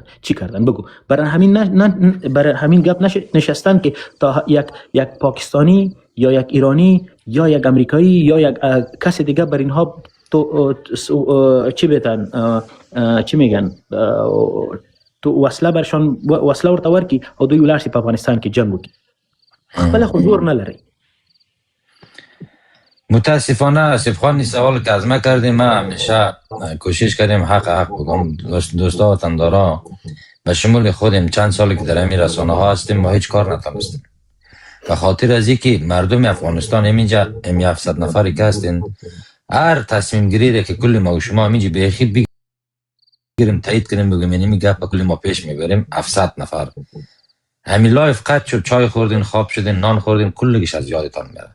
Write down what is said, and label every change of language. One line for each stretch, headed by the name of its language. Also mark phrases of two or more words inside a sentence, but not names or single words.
Persian: چی کردن؟ بگو. برای همین گپ نشستن که تا یک پاکستانی یا یک ایرانی یا یک امریکایی یا یک کسی دیگه بر اینها چی بتن، چی میگن، تو وصله برشان وصله
Pashto: ورته ورکی او دوی ولارسی په افغانستان کې جنگ وکړي. خپل خو زور نه لري.
Persian: متاسفانه آصف خان این سوال که از ما کردیم، ما همیشه کوشش کردیم حق بگم. دوستا وطندارا به شمول خودم چند سالی که در همین رسانه ها هستیم، ما هیچ کار نتونستیم. به خاطر از اینکه مردم افغانستان همینجا 700 نفری که هستین، هر تصمیم گیری که کل ما و شما همینجا بیخی بگیریم تایید کنیم بگیم اینمی گپ کلی ما پیش میبریم، 700 نفر همین لایف قطع شد، چای خوردین، خواب شدین، نان خوردین، کلگیش از یادتان میره.